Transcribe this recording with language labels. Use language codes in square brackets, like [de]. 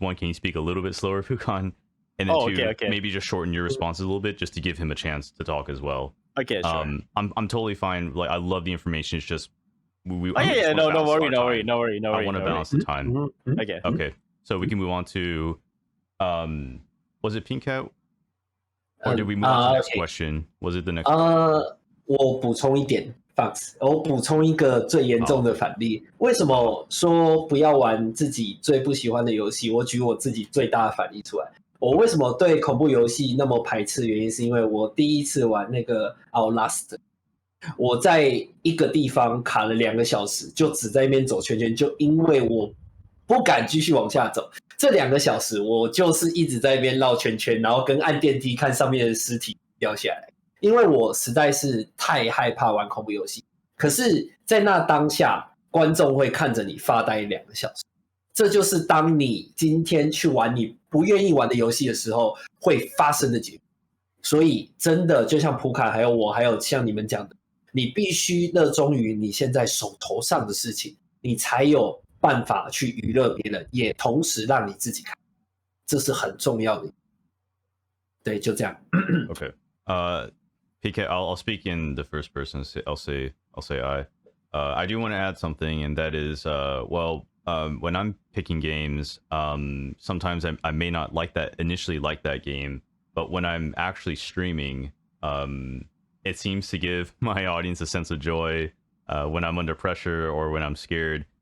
[en] One, can you speak a little bit slower, Pukan? And then two, maybe just shorten your responses a little bit, just to give him a chance to talk as well. Okay, sure. I'm totally fine. Like, I love the information. It's just no worry. I want to balance the time. Okay. So we can move on to was it Pink Cat? Or did we move on to the next question? Was it the next? [zh] 我补充一点 ，Fox， 我补充一个最严重的反例。为什么说不要玩自己最不喜欢的游戏？我举我自己最大的反例出来。我为什么对恐怖游戏那么排斥？原因是因为我第一次玩那个 Outlast， 我在一个地方卡了2个小时，就只在那边走圈圈，就因为我不敢继续往下走。这2个小时，我就是一直在那边绕圈圈，然后跟按电梯看上面的尸体掉下来。因为我实在是太害怕玩恐怖游戏，可是在那当下，观众会看着你发呆2个小时，这就是当你今天去玩你不愿意玩的游戏的时候会发生的结果。所以真的就像普卡还有我还有像你们讲的，你必须热衷于你现在手头上的事情，你才有办法去娱乐别人，也同时让你自己看，这是很重要的。对，就这样。 [en] Okay. PK, I'll speak in the first person. I'll say I. I do want to add something, and that is, when I'm picking games, sometimes I may not initially like that game, but when I'm actually streaming, it seems to give my audience a sense of joy when I'm under pressure or when I'm scared.